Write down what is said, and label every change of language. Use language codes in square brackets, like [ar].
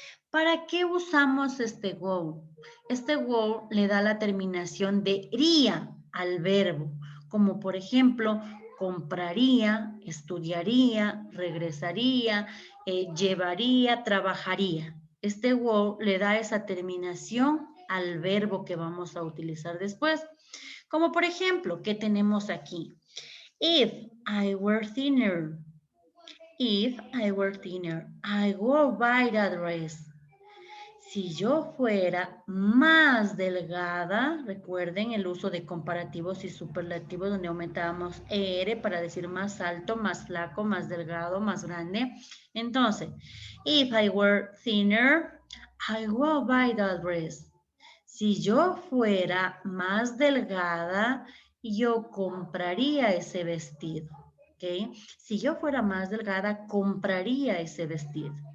[es] ¿Para qué usamos este go? Este go le da la terminación de ría al verbo, como por ejemplo, compraría, estudiaría, regresaría, llevaría, trabajaría. Este go le da esa terminación al verbo que vamos a utilizar después. Como por ejemplo, ¿qué tenemos aquí? [en] If I were thinner. If I were thinner, I would buy that dress. [es] Si yo fuera más delgada, recuerden el uso de comparativos y superlativos donde aumentábamos ER para decir más alto, más flaco, más delgado, más grande. Entonces, [en] if I were thinner, I would buy that dress. [es] Si yo fuera más delgada, yo compraría ese vestido. ¿Ok? Si yo fuera más delgada, compraría ese vestido.